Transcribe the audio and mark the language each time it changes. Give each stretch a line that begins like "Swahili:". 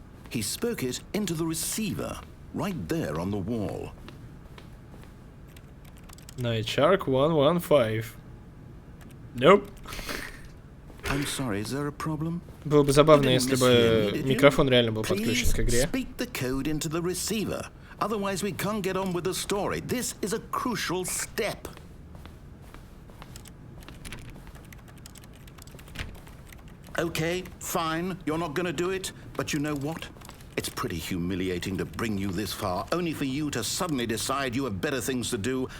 English: He spoke it into the receiver, right there on the wall. Night Shark 115. Nope. I'm sorry, is there a problem?
Russian: Было бы забавно, если бы микрофон реально был подключен к игре.
English: Speak the code into the receiver. Otherwise we can't get on with the story. This is a crucial step. Okay, fine, you're not gonna do it, but you know what? It's pretty humiliating to bring you this far, only for you to suddenly decide you have better things to do.